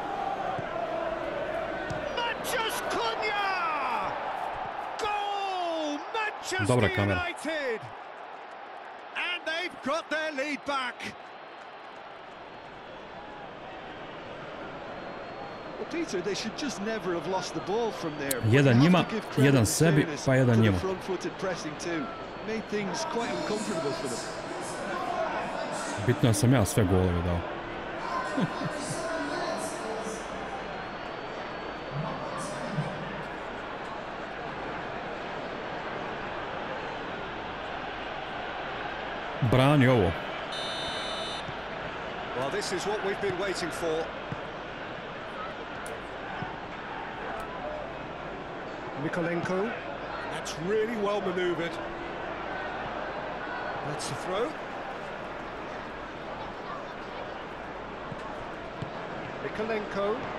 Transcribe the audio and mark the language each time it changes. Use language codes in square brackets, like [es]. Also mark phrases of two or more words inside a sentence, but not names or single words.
[sr] Dobra kamera. [en] United! And they've got their lead back. Well, Peter, they should just never have lost the ball from there. [sr] Jedan njima, jedan sebi, pa jedan njima. [en] Front-footed pressing too made things quite uncomfortable for them. [sr] Bitno sam ja sve golove dao. Brani ovo. [en] Well, this is what we've been waiting for. Mykolenko. That's really well manoeuvred. That's a throw. Mykolenko.